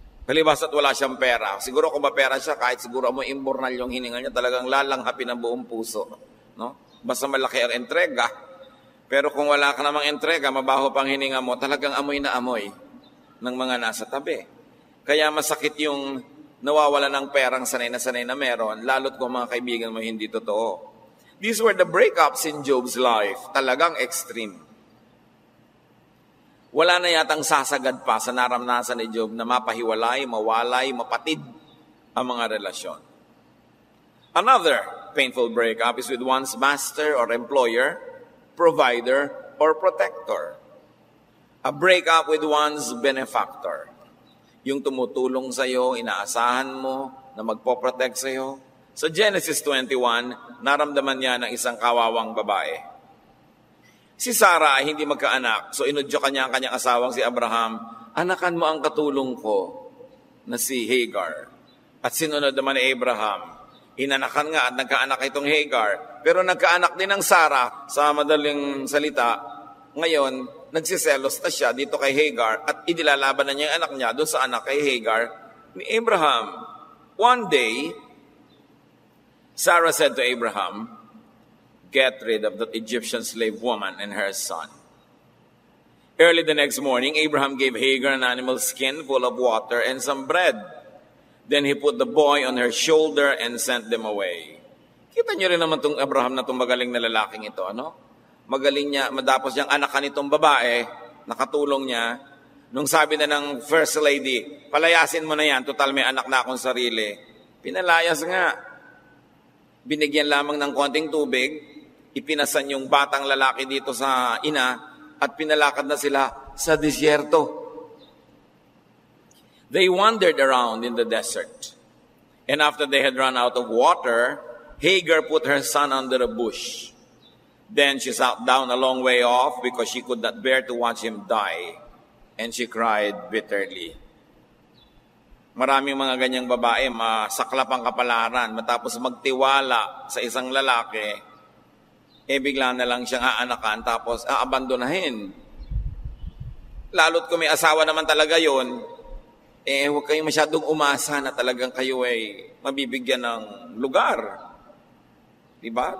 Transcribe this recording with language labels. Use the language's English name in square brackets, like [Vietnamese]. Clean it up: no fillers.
[Filipino] Palibas at wala siyang pera. Siguro kung mapera siya, kahit siguro mo imbornal yung hininga niya, talagang lalanghapin ang buong puso. No? Basta malaki ang entrega. Pero kung wala ka namang entrega, mabaho pang hininga mo, talagang amoy na amoy ng mga nasa tabi. Kaya masakit yung nawawala ng perang sanay na meron, lalo't kung mga kaibigan mo hindi totoo. [English] These were the breakups in Job's life. [Filipino] Talagang extreme. Wala na yatang sasagad pa sa naramnasan ni Job na mapahiwalay, mawalay, mapatid ang mga relasyon. [English] Another painful breakup is with one's master or employer, provider, or protector. A breakup with one's benefactor. [Filipino] Yung tumutulong sa'yo, inaasahan mo na magpoprotect sa'yo. Sa Genesis 21, naramdaman niya ng isang kawawang babae. Si Sarah ay hindi magkaanak, so inudyo kanya ang kanyang asawang si Abraham, anakan mo ang katulong ko na si Hagar. At sinunod naman ni Abraham. Inanakan nga at nagkaanak itong Hagar. Pero nagkaanak din ng Sarah, sa madaling salita. Ngayon, nagsiselos na siya dito kay Hagar at inilalaban na niya ang anak niya doon sa anak kay Hagar ni Abraham. [English] One day, Sarah said to Abraham, "Get rid of that Egyptian slave woman and her son." Early the next morning, Abraham gave Hagar an animal skin full of water and some bread. Then he put the boy on her shoulder and sent them away. [Filipino] Kita niyo rin naman itong Abraham na itong magaling na lalaking ito, ano? Magaling niya, madapos niyang anakan itong babae, nakatulong niya. Nung sabi na ng First Lady, palayasin mo na yan, total may anak na akong sarili. Pinalayas nga. Binigyan lamang ng konting tubig, ipinasan yung batang lalaki dito sa ina, at pinalakad na sila sa disyerto. [English] They wandered around in the desert. And after they had run out of water, Hagar put her son under a bush. Then she sat down a long way off because she could not bear to watch him die. And she cried bitterly. [Filipino] Maraming mga ganyang babae, masaklap ang kapalaran. Matapos magtiwala sa isang lalaki, bigla na lang siyang aanakan tapos aabandonahin. Lalo't kung may asawa naman talaga yon, huwag kayong masyadong umasa na talagang kayo ay mabibigyan ng lugar. Diba?